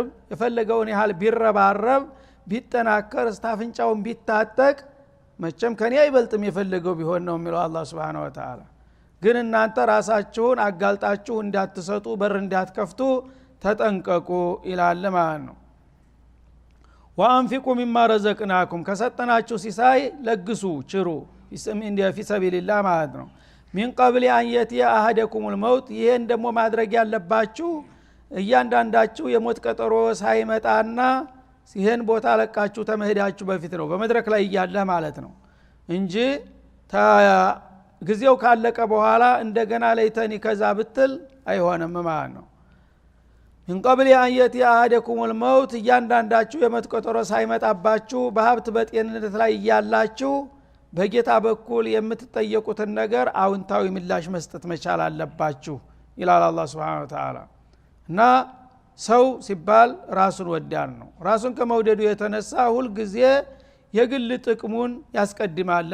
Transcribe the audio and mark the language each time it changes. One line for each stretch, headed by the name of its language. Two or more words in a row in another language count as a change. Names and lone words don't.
Amharic: የፈለገውን ያህል ቢረባረብ ቢጠናከር ስታፍንጫውን ቢታጠቅ መቼም ከኔ አይበልጥም የፈለገው ቢሆን ነው የሚለው አላህ
Arabic: سبحانه و
Amharic: Ta'ala ግን እናንተ ራሳችሁን አጋልጣችሁ እንዳትሰጡ በር እንዳትከፍቱ ተጠንቀቁ ይላል ማለት ነው
Arabic: وانفقوا مما رزقناكم
Amharic: ከሰጠናችሁ ሲሳይ ለግሱ ችሩ
Arabic: في سبيل الله
Amharic: ማለት ነው
Arabic: من قبل ان ياتي احدكم الموت
Amharic: ይሄን ደግሞ ማድረግ ያለባችሁ እያንዳንዳችሁ የሞት ቀጠሮ ሳይመጣና ይሄን ቦታ ለቃችሁ ተመሄዳችሁ በፊት ነው በመድረክ ላይ ያለ ማለት ነው እንጂ ጊዜው ካለቀ በኋላ እንደገና ለይተኒ ከዛ ብትል አይሆንም ማለት ነው
Arabic: من قبل ان ياتي احدكم الموت
Amharic: እያንዳንዳችሁ የሞት ቀጠሮ ሳይመጣባችሁ በሀብት በጤንነት ላይ ያላችሁ በጌታ በኩል የምትጠየቁትን ነገር አውንታዊ ምላሽ መስጠት መቻል አለባችሁ ይላል አላህ
Arabic: سبحانه وتعالى
Amharic: እና ሰው ሲባል ራሱን ወዳድ ነው ራሱን ከመውደዱ የተነሳ ሁሉ ጊዜ የግል ጥቅሙን ያስቀድማል